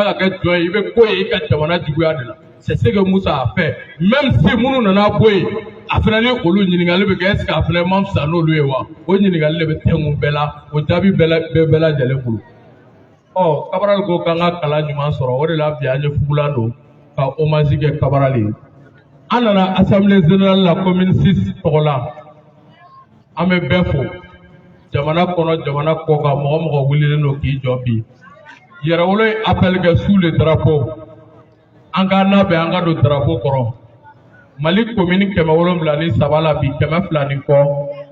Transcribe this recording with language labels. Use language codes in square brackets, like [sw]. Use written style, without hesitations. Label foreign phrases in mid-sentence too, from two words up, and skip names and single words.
[bm] ka kɛ jɔn ye i bɛ ko ye i ka jamana juguya de la [fr] c'est ce que Moussa a fait même si [bm] minnu nana bɔ yen a fana ni olu ɲininkali bɛ kɛ [fr] est ce que [bm] a fana man fisa n'olu ye wa o ɲininkali de bɛ tɛngun bɛɛ la o jaabi bɛɛ lajɛlen bolo Cabral ko k'an ka kalan ɲuman sɔrɔ o de la bi an ye fugulan don ka hommage kɛ Cabral ye an nana [fr] assemblée générale [bm] la commune 6 tɔgɔ la an bɛ bɛɛ fo jamana kɔnɔ jamana kɔ kan mɔgɔ mɔgɔ wililen don k'i jɔ bi yɛrɛwolo ye appel kɛ [fr] sous le drapeau [bm] an k'an labɛn an ka don drapeau kɔrɔ Mali commune 773 la bi 200 ni kɔ